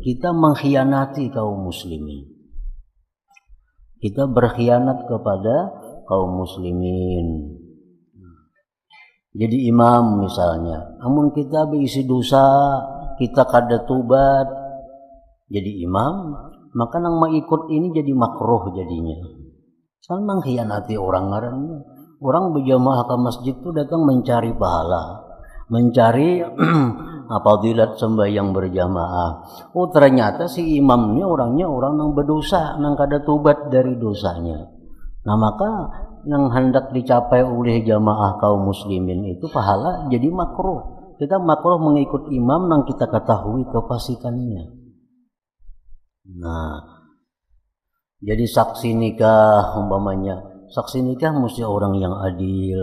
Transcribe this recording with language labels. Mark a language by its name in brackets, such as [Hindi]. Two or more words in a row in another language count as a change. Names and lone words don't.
[Indonesian] Kita mengkhianati kaum muslimin. Kita berkhianat kepada kaum muslimin. Jadi imam misalnya, namun kita berisi dosa, kita [Banjar] kada tobat [Indonesian] jadi imam, maka nang mengikut ini jadi makruh jadinya. Kan mengkhianati orang ngarannya. Orang berjamaah ke masjid itu datang mencari pahala, mencari fadilat sembahyang berjamaah. Oh, ternyata si imamnya orangnya orang yang berdosa, yang [Banjar] kada tobat [Indonesian] dari dosanya. Nah, maka yang hendak dicapai oleh jamaah kaum muslimin itu pahala jadi makruh. Kita makruh mengikut imam yang kita ketahui kefasikannya. Nah, jadi saksi nikah umpamanya, saksi nikah mesti orang yang adil.